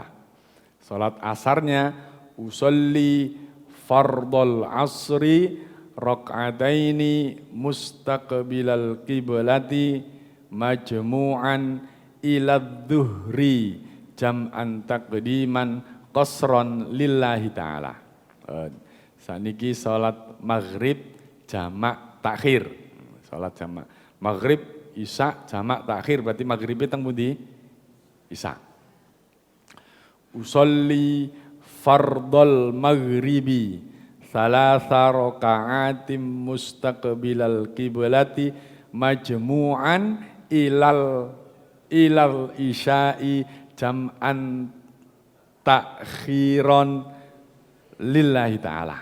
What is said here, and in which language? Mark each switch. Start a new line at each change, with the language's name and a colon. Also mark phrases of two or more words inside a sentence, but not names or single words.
Indonesian: Salat asarnya
Arabic: أصلي فرض العصر ركعتين مستقبل القبلة مجموعا إلى الظهر جمعا تقديما قصرا لله تعالى.
Javanese: Saniki salat maghrib jamak takhir.
Indonesian: Salat jamak maghrib isya jamak takhir berarti maghribnya
Javanese: teng pundi?
Indonesian: Isya.
Arabic: أصلي فرض المغرب ثلاث ركعات مستقبل القبلة مجموعا إلى العشاء جمعا تأخيرا لله تعالى.